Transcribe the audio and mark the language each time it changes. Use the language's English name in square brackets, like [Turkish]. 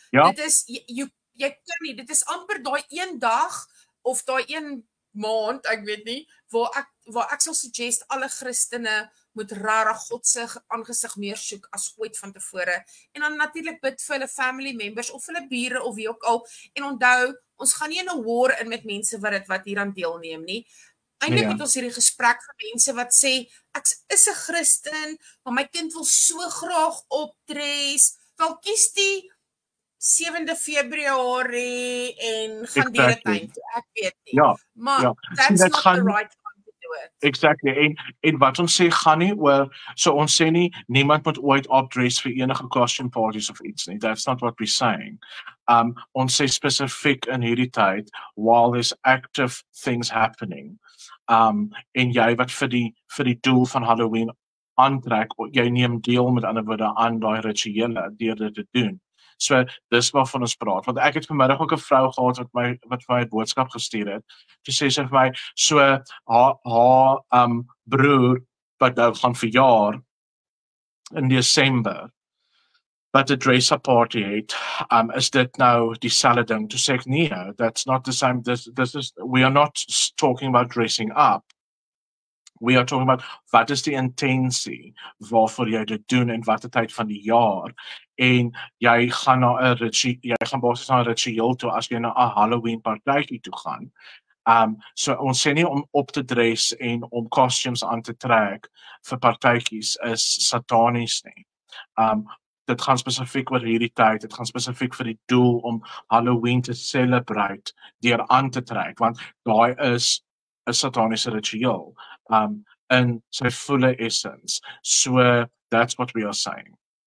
[Afrikaans] Dit is jy kan nie, dit is amper daai een dag of daai een maand, ek weet nie, waar ek sal suggest alle Christene moet rarig God se aangesig meer soek as ooit van tevore. En dan natuurlik bid vir hulle family members of hulle bure of wie ook al. En onthou, ons gaan nie in 'n war in met mense wat hieraan deelneem nie. Eindelik het ons hierdie gesprek vir mense wat sê, ek is 'n Christen, maar my kind wil so graag optres. Wel kies die 7de Februarie en gaan die tyd toe. Ek weet nie. [English] Maar that's not the right time to do it. Exactly. [Afrikaans] En wat ons sê gaan nie oor, so ons sê nie niemand moet ooit opdress vir enige costume parties of iets nie. [English] That's not what we're saying. [Afrikaans] Ons sê spesifiek in hierdie tyd [English] while there's active things happening. [Afrikaans] En jy wat vir die doel van Halloween aantrek, jy neem deel met ander woorde aan daai rituele deur dit te doen. So dis waarvan ons praat, want ek het vanmiddag ook 'n vrou gehad wat my 'n boodskap gestuur het. Sy sê vir my, so haar broer wat nou gaan verjaar in Desember, wat 'n dress-up party het, is dit nou dieselfde ding? Toe sê ek nee, [English] that's not the same. This is, we are not talking about dressing up. We are talking about [Afrikaans] wat is die intensie waarvoor jy dit doen en watter tyd van die jaar. En jy gaan na 'n basies na 'n ritueel toe as jy na 'n Halloween partytjie toe gaan. So ons sê nie om op te dress en om costumes aan te trek vir partytjies is satanies nie. Dit gaan spesifiek oor hierdie tyd, dit gaan spesifiek vir die doel om Halloween te celebrate deur aan te trek, want daai is 'n sataniese ritueel in sy volle essence. [English] So that's what we are saying.